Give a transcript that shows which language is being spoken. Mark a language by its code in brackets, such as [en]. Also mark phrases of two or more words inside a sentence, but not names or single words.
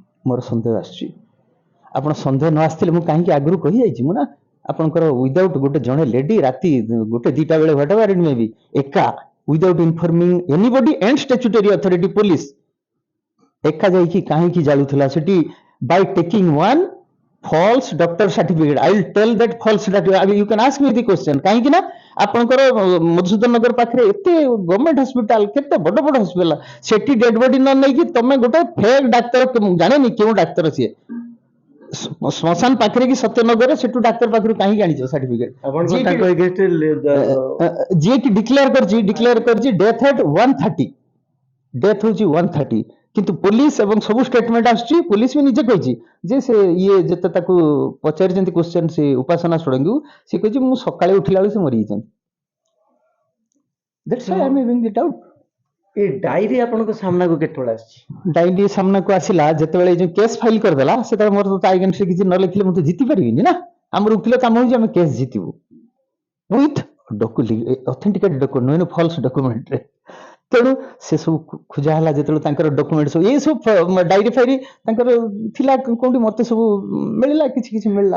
[or] ମୋର ସନ୍ଦେହ ଆସୁଛି ଆପଣ ସନ୍ଦେହ ନ ଆସିଥିଲେ ମୁଁ କାହିଁକି ଆଗରୁ କହିଯାଇଛି ମୁଁ ନା ଆପଣଙ୍କର ୱିଦାଉଟ୍ ଗୋଟେ ଜଣେ ଲେଡି ରାତି 1-2 ବେଳେ [en] what ever it may be [or] ଏକା [en] without informing anybody and statutory authority [or] ପୋଲିସ ଏକା ଯାଇକି କାହିଁକି ଜାଳୁଥିଲା ସେଠି [en] by taking one false doctor certificate. I will tell that false certificate. You can ask me the question. [or] କାହିଁକି ନା ଆପଣଙ୍କର ମଧୁସୂଦନ ନଗର ପାଖରେ ଏତେ [en] government hospital [or] କେତେ ବଡ ବଡ ହସ୍ପିଟାଲ ସେଠି [en] dead body [or] ନ ନେଇକି ତମେ ଗୋଟେ ଫେକ୍ ଡାକ୍ତର ଜାଣେନି କେଉଁ ଡାକ୍ତର ସିଏ ଶ୍ମଶାନ ପାଖରେ କି ସତ୍ୟନଗରରେ ସେଠୁ ଡାକ୍ତର ପାଖରୁ କାହିଁକି ଆଣିଛ ସାର୍ଟିଫିକେଟ ଯିଏକି ଡିକ୍ଲେୟାର କରିଛି [en] death at 1:30 [or] ଡେଥ୍ ହଉଛି 1:30 କିନ୍ତୁ ପୋଲିସ ଏବଂ ସବୁ ଷ୍ଟେଟମେଣ୍ଟ ଆସୁଛି ପୋଲିସ ବି ନିଜେ କହିଛି ଯେ ସେ ଇଏ ଯେତେ ତାକୁ ପଚାରିଛନ୍ତି କ୍ୱେଶ୍ଚନ ସେ ଉପାସନା ଷଡ଼ଙ୍ଗୀକୁ ସେ କହିଛି ମୁଁ ସକାଳେ ଉଠିଲା ବେଳେ ସେ ମରିଯାଇଛନ୍ତି। [en] That's why I'm having it out. [or] ଏ ଡାଇରୀ ଆପଣଙ୍କ ସାମ୍ନାକୁ କେତେବେଳେ ଆସିଛି? ଡାଇରୀ ସାମ୍ନାକୁ ଆସିଲା ଯେତେବେଳେ ଯୋଉ କେସ୍ ଫାଇଲ କରିଦେଲା ସେତେବେଳେ ମୋର ତ ଆଗେନ୍ଷ୍ଟ କିଛି ନ ଲେଖିଲେ ମୁଁ ତ ଜିତି ପାରିବିନି ନା। ଆମର ଓକିଲ କାମ ହଉଛି ଆମେ କେସ୍ ଜିତିବୁ [en] with authenticate document [or] ଫଲ୍ସ ଡକୁମେଣ୍ଟରେ। ତେଣୁ ସେ ସବୁ ଖୋଜା ହେଲା ଯେତେବେଳେ ତାଙ୍କର ଡକୁମେଣ୍ଟ ସବୁ ଏ ସବୁ ଡାଇରୀ ଫାଇରୀ ତାଙ୍କର ଥିଲା କୋଉଠି ମତେ ସବୁ ମିଳିଲା କିଛି କିଛି ମିଳିଲା।